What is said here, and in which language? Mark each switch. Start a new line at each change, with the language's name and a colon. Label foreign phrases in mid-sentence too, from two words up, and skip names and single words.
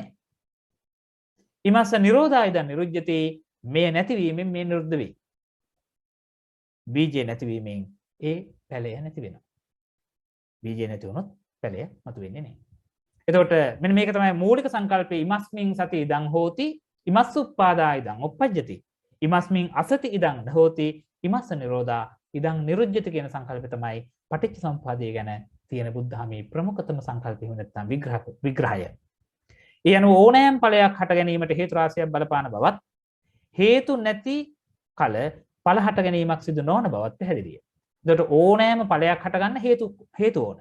Pali: ඉමස්ස නිරෝධා ඉදං නිරුජ්ජති
Sinhala: මෙය නැතිවීමෙන් මේ නිරුද්ධ වේ. බීජය නැතිවීමෙන් ඒ ඵලය නැති වෙනවා. බීජය නැති වුණොත් ඵලය මතුවෙන්නේ නැහැ. එතකොට මෙන්න මේක තමයි මූලික සංකල්පය.
Pali: ඉමස්මින් සති ඉදං හෝති ඉමස්ස උප්පාදා ඉදං උප්පජ්ජති ඉමස්මින් අසති ඉදං හෝති ඉමස්ස නිරෝධා ඉදං නිරුජ්ජති
Sinhala: කියන සංකල්පය තමයි පටිච්ච සමුප්පාදය ගැන තියෙන බුද්ධාමී ප්‍රමුඛතම සංකල්පය නැත්නම් විග්‍රහය. ඒ අනුව ඕනෑම ඵලයක් හට ගැනීමට හේතු රාශියක් බලපාන බවත් හේතු නැති කල ඵල හට ගැනීමක් සිදු නොවන බවත් පැහැදිලිය. එතකොට ඕනෑම ඵලයක් හට ගන්න හේතු ඕන.